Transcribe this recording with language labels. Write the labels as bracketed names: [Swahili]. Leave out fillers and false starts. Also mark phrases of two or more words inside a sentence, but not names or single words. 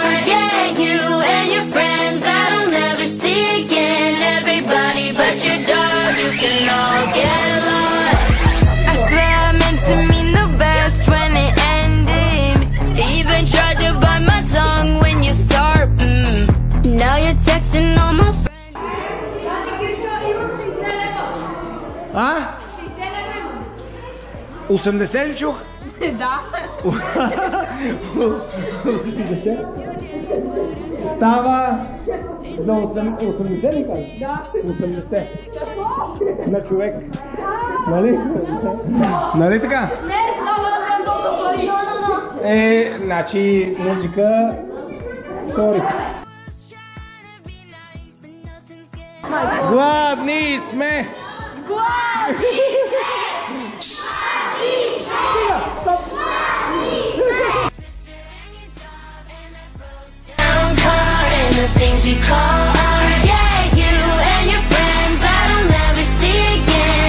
[English] Forget you and your friends I don't ever see again. Everybody but your dog, you can all get lost. I swear I meant to mean the best when it ended. Even tried to bite my tongue when you start. Now you're texting all my friends. [Bulgarian] А? 80 ли чух? Да. 80? Става за 80 ли казваш? Да. 80. На човек. Нали? Нали така? Не, става да съм толкова пари. Значи музика... Сори. Гладни сме! [English] Things you call art. Yeah, you and your friends I don't ever see again.